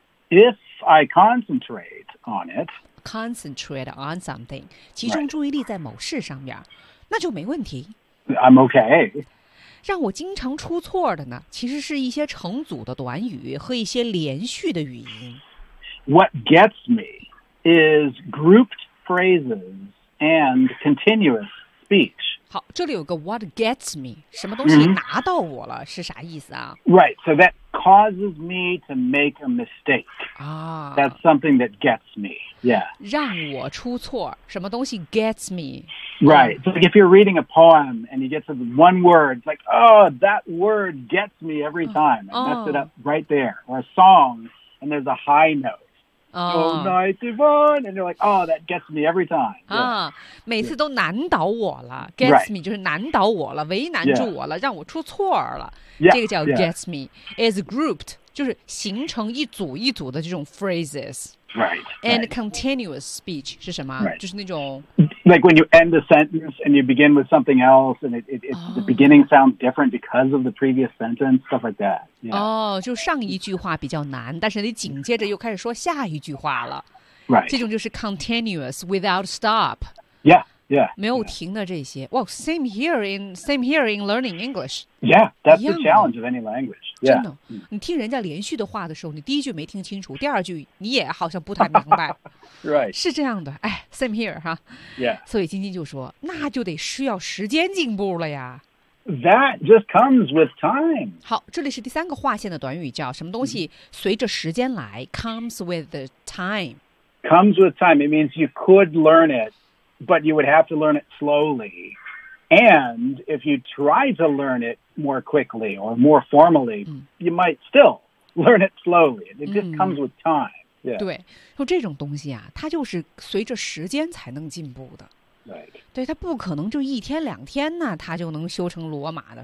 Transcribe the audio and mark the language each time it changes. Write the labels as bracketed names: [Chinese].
[English] If I concentrate on it concentrate on something [Chinese] 集中注意力在某事上面、right. 那就没问题 [English] I'm okay [Chinese] 让我经常出错的呢其实是一些成组的短语和一些连续的语音 [English] What gets me is grouped phrases and continuous speech [Chinese] 好这里有个 [English] what gets me [Chinese] 什么东西拿到我了、mm-hmm. 是啥意思啊 [English] Right so that causes me to make a mistake、啊、 That's something that gets meYeah. [Chinese] 让我出错什么东西 [English] gets me Right, so if you're reading a poem and you get to one word, it's like, oh, that word gets me every time. I mess it up right there. Or a song, and there's a high note. Oh, night is on, and you're like, oh, that gets me every time. Yeah. [Chinese] 每次都难倒我了 Gets、 [English] right. [Chinese] me 就是难倒我了为难住我了、 [English] yeah. [Chinese] 让我出错了、 [English] yeah. [Chinese] 这个叫 gets、 [English] yeah. me is grouped [Chinese] 就是形成一组一组的这种 phrases [English] right and right. continuous speech [Chinese] 是什么、 [English] right. [Chinese] 就是那种 [English] like when you end a sentence and you begin with something else and it's、oh. the beginning sounds different because of the previous sentence stuff like that 哦、 [Chinese] oh, 就上一句话比较难但是你紧接着又开始说下一句话了 [English] right [Chinese] 这种就是 [English] continuous without stop yeah yeah [Chinese] 没有停的这些 [English] well same here in learning English yeah that's the challenge of any language [Chinese] 真的、yeah. 你听人家连续的话的时候你第一句没听清楚第二句你也好像不太明白 [English] right [Chinese] 是这样的哎 [English] same here [Chinese] 哈 [English] yeah [Chinese] 所以晶晶就说那就得需要时间进步了呀 [English] that just comes with time [Chinese] 好这里是第三个划线的短语叫什么东西随着时间来 [English] comes with the time comes with time it means you could learn it but you would have to learn it slowlyAnd if you try to learn it more quickly or more formally,、嗯、you might still learn it slowly. It just、嗯、comes with time.、Yeah. [Chinese] 对，就这种东西啊，它就是随着时间才能进步的。 [English] Right. [Chinese] 对，它不可能就一天两天呢、啊，它就能修成罗马的。